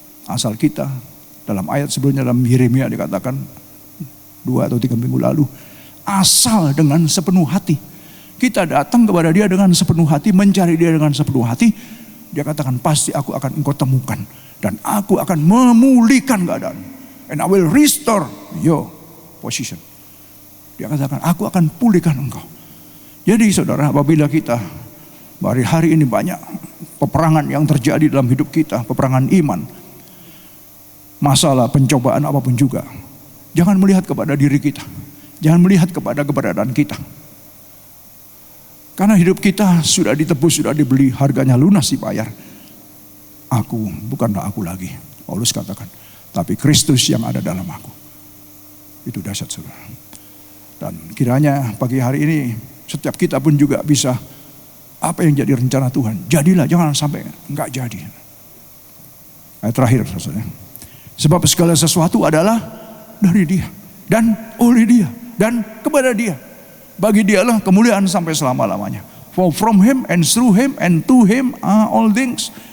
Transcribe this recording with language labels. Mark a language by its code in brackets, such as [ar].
[id] Asal kita, dalam ayat sebelumnya dalam Yeremia dikatakan 2 atau 3 minggu lalu, asal dengan sepenuh hati. Kita datang kepada Dia dengan sepenuh hati, mencari Dia dengan sepenuh hati. Dia katakan, pasti aku akan engkau temukan. Dan aku akan memulihkan keadaan. [en] And I will restore your position. [id] Dia katakan, aku akan pulihkan engkau. Jadi saudara, apabila kita hari ini banyak peperangan yang terjadi dalam hidup kita, peperangan iman, masalah, pencobaan apapun juga, jangan melihat kepada diri kita, jangan melihat kepada keberadaan kita. Karena hidup kita sudah ditebus, sudah dibeli, harganya lunas dibayar. Aku, bukanlah aku lagi, Paulus katakan, tapi Kristus yang ada dalam aku. Itu dahsyat, saudara. Dan kiranya pagi hari ini setiap kita pun juga bisa, apa yang jadi rencana Tuhan, jadilah, jangan sampai enggak jadi. Ayat terakhir, saudara. Sebab segala sesuatu adalah dari Dia dan oleh Dia dan kepada Dia. Bagi Dialah kemuliaan sampai selama-lamanya. [en] For from Him and through Him and to Him are all things.